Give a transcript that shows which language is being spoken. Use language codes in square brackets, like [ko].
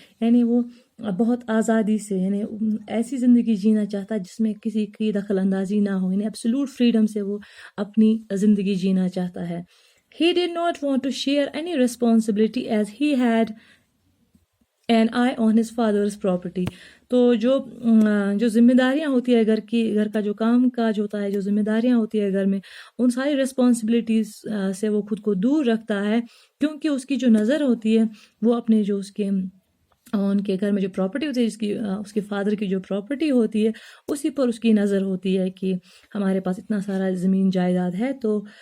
[ur] یعنی وہ بہت آزادی سے، یعنی ایسی زندگی جینا چاہتا ہے جس میں کسی کی دخل اندازی نہ ہو. یعنی ایبسلوٹ فریڈم سے وہ اپنی زندگی جینا چاہتا ہے. [en] He did not want to share any responsibility as he had an eye on his father's property. [ur] تو جو ذمہ داریاں ہوتی ہے گھر کا جو کام کاج ہوتا ہے، جو ذمہ داریاں ہوتی ہے گھر میں، ان ساری ریسپانسبلٹیز سے وہ خود کو دور رکھتا ہے، کیونکہ اس کی جو نظر ہوتی ہے وہ اپنے جو ان کے گھر میں جو پراپرٹی ہوتی ہے، اس کے فادر کی جو پراپرٹی ہوتی ہے اسی پر اس کی نظر ہوتی ہے کہ ہمارے پاس اتنا سارا زمین جائیداد ہے تو